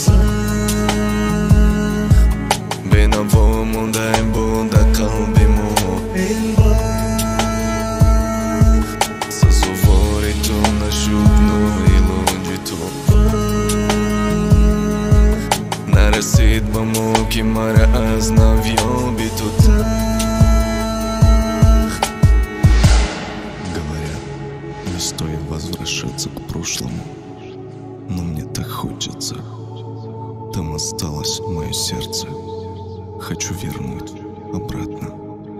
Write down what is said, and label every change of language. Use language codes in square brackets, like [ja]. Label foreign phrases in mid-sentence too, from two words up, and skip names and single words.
[tg] бенаво мондай бода қалби мо ин бахт сазовори ту нашуд ноилоҷи ту нарасид ба мо ки мара аз нав ёби ту тахт [ru] Говорят, не стоит возвращаться к прошлому, но мне так хочется. Там осталось мое сердце. Хочу вернуть обратно.